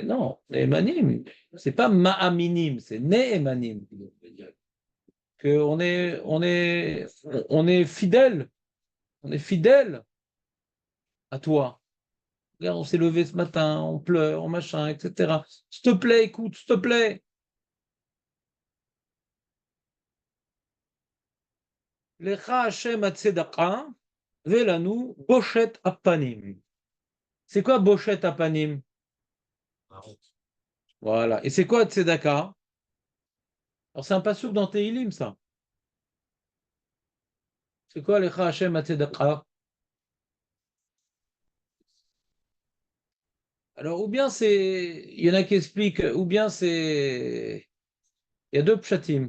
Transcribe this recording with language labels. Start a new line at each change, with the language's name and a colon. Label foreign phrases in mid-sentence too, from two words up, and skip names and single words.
French: Non, Neemanim, c'est pas Ma'aminim, c'est Neemanim. On est fidèle, on est fidèle à toi. Regarde, on s'est levé ce matin, on pleure, on machin, etc. S'il te plaît, écoute, s'il te plaît.
Hebrew: לך השם הצדקה ולנו בושת הפנים.
French: C'est quoi
Hebrew: בושת הפנים?
French: Voilà. Et c'est quoi tzedaka? Alors c'est un passouk dans Tehilim, ça. C'est quoi
Hebrew: לך השם הצדקה?
French: Alors, ou bien c'est, il y en a qui expliquent, ou bien c'est, il y a deux pshatim.